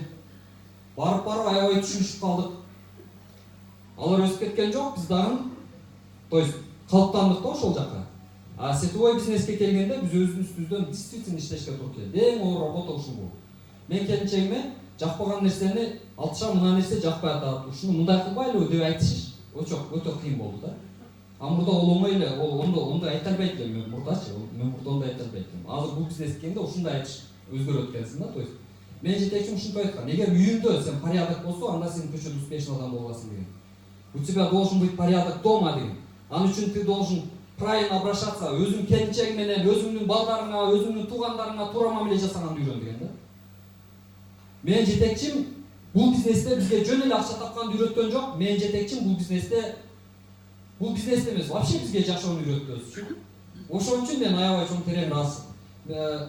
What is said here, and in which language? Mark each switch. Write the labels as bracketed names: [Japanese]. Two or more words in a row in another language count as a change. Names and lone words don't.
[Kyrgyz] Барып аябай түшүнүшүп калдык. Алар өсүп кеткен жок, биз дагы [Russian] то есть [Kyrgyz] калыптандык да ошол жака. А сетевой бизнеске келгенде биз өзүбүздүн үстүбүздөн действительно иштешке туура келди. Эң оор работа ушул бул. Мен келинчегиме жакпаган нерсени алтыша мына нерсе жакпай атат. Ушуну мындай кылбайлыбы деп айтыш өтө кыйын болду да. А мурда ол оңой эле, ол ондай айта албайт элем мен мурдачы. Мен мурда ондай айта албайт элем. Азыр бул бизнеске келгенде ушундай айтыш өзгөрөт экенсиң да, [Russian] то есть [Kyrgyz] мен жетекчим ушинтип айткан. Эгер үйүңдө сен порядок болсо, анда сен көчөдө успешный адам боласың деген. [Russian] У тебя должен быть порядок дома деген. [Kyrgyz] Ал үчүн [Russian] ты должен правильно обращаться, [Kyrgyz] өзүң келинчеги менен, өзүңдүн балдарыңа, өзүңдүн туугандарыңа туура мамиле жасаганды үйрөн деген да. Мен жетекчим бул бизнесте бизге жөн эле акча тапканды үйрөткөн жок. Мен жетекчим бул бизнесте эмес, вообще бизге жашоону үйрөттү өзү үчүн. Ошон үчүн мен аябай чоң терең ыраазымын.